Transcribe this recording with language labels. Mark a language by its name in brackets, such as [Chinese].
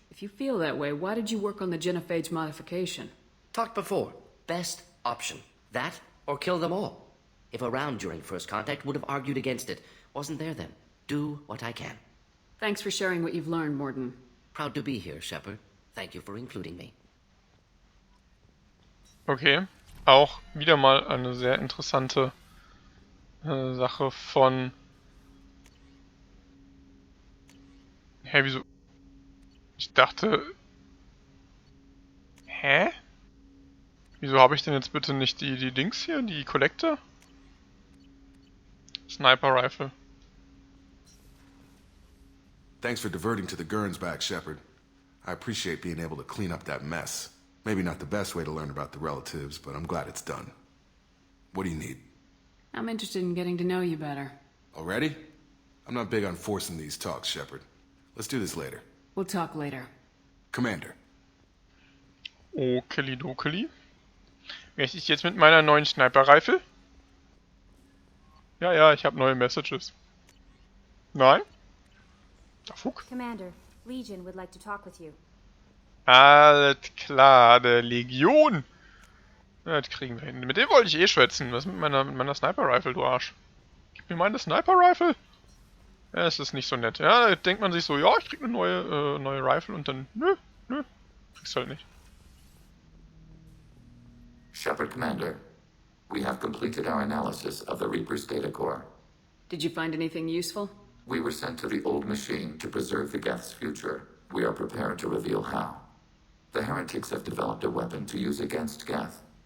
[English] If you feel that way, why did you work on the genophage modification? Talked before. Best option. That or kill them all. If around during first contact, would have argued against it. Wasn't there then. Do what I can. Thanks for sharing what you've learned, Morden. Proud to be here, Shepard. Thank you for including me. [German] Okay, auch wieder mal eine sehr interessante Sache von... Hä, wieso? Ich dachte... Hä? Wieso habe ich denn jetzt bitte nicht die Dings hier, die Collector? [English] Sniper Rifle. Thanks for diverting to the Gurns back, Shepard. I appreciate being able to clean up that mess. Maybe not the best way to learn about the relatives, but I'm glad it's done. What do you need? I'm interested in getting to know you better. Already? I'm not big on forcing these talks, Shepard. Let's do this later. We'll talk later. Commander. Okelidokeli. [German] Möchte ich jetzt mit meiner neuen Sniper-Rifle? Ja, ich habe neue Messages. Nein? [English] Da Fuck. Commander, Legion would like to talk with you. [German] Alles klar, der Legion. Ja, das kriegen wir hin. Mit dem wollte ich eh schwätzen. Was mit meiner Sniper-Rifle, du Arsch? Gib mir meine Sniper-Rifle. Ja, es ist nicht so nett. Ja, da denkt man sich so, ja, ich krieg eine neue Rifle und dann, nö, kriegst halt nicht. [English] Shepard Commander, we have completed our analysis of the Reaper's data core. Did you find anything useful? We were sent to the old machine to preserve the Geth's future. We are prepared to reveal how. The heretics have developed a weapon to use against Geth.